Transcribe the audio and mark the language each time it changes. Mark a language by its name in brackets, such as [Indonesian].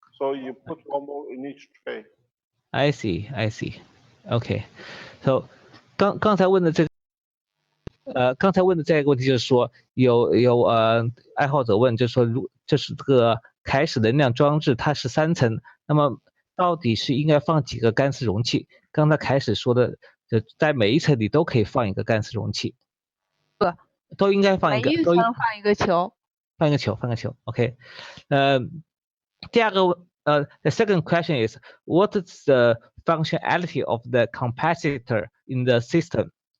[English] So you put one ball in each tray. I see. OK， so [Chinese] 刚才问的这个问题就是说，有爱好者问，就是说就是这个凯使能量装置它是3层，那么到底是应该放几个干丝容器？刚才凯使说的，在每一层里都可以放一个干丝容器，都应该放一个，每一层放一个球。放一个球 ，OK。第二个 [English] the second question is what is the functionality of the capacitor in the system?